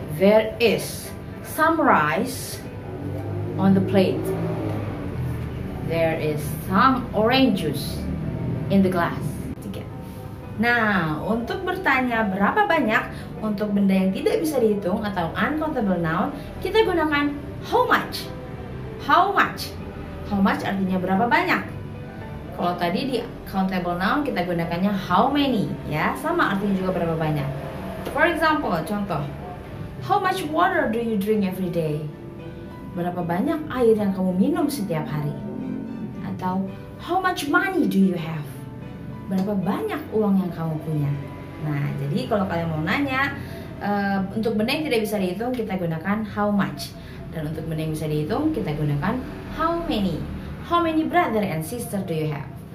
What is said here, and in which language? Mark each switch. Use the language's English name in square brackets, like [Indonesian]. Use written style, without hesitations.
[English] There is some rice on the plate. There is some orange juice in the glass. [Indonesian] Nah, untuk bertanya berapa banyak untuk benda yang tidak bisa dihitung atau uncountable noun, kita gunakan how much. How much? How much artinya berapa banyak. Kalau tadi di countable noun kita gunakannya how many ya, sama artinya juga berapa banyak. [English] For example, contoh, how much water do you drink every day? [Indonesian] Berapa banyak air yang kamu minum setiap hari? [English] Atau how much money do you have? [Indonesian] Berapa banyak uang yang kamu punya? Nah, jadi kalau kalian mau nanya Untuk benda yang tidak bisa dihitung kita gunakan how much, dan untuk benda yang bisa dihitung kita gunakan how many. [English] How many brother and sister do you have?